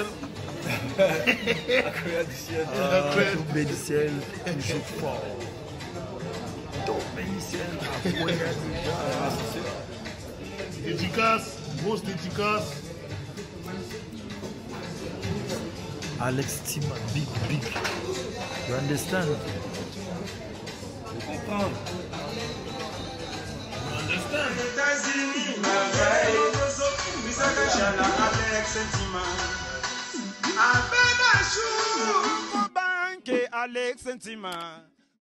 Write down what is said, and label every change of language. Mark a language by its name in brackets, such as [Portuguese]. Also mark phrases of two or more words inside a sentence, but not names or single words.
[French] Akoya du ciel. Tombé du ciel, toujours fort. Tombé du ciel, Akoya déjà. Dédicace, grosse dédicace. Alex Tima, big. [English] You understand? You comprends? You understand? [French] États-Unis, merveille. Alex Tima. Alex Ntima.